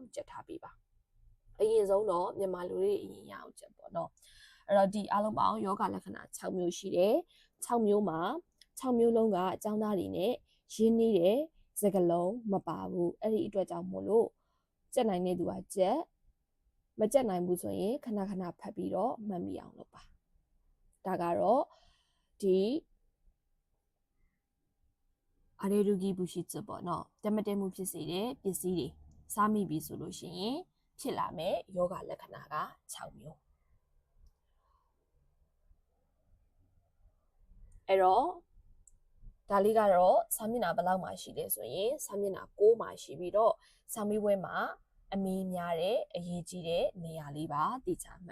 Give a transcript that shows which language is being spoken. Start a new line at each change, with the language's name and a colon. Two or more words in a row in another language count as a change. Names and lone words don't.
Burmese: ကြက်ထားပေးပါအရင်ဆုံးတော့မြန်မာလူတွေအရင်ရအောင်ကြက်ပေါ့နော်အဲ့တော့ဒီအားလုံးပေါင်းယောဂလက္ခဏာ6မျိုးရှိတယ်6မျိုးမှာ6မျိုးလုံးကအကြောင်းသားတွေနဲ့ရင်းနှီးတဲ့စကလုံးမပါဘူးအဲ့ဒီအတွက်ကြောင့်မို့လို့ကြက်နိုင်တဲ့သူကကြက်မကြက်နိုင်ဘူးဆိုရင်ခဏခဏဖတ်ပြီးတော့မှတ်မိအောင်လုပ်ပါဒါကတော့ဒီ
Japanese: アレルギー物質
Burmese: ပေါ့နော်တမတဲမှုဖြစ်စေတဲ့ပစ္စည်းတွေစားမိပြီဆိုလို့ရှိရင်ဖြစ်လာမဲ့ယောဂလက္ခဏာက6မျိုးအဲ့တော့ဒါလေးကတော့စာမျက်နှာဘယ်လောက်မှရှိလဲဆိုရင်စာမျက်နှာ6မှာရှိပြီးတော့စာမေးပွဲမှာအမေးများတဲ့အရေးကြီးတဲ့နေရာလေးပါသိချမှ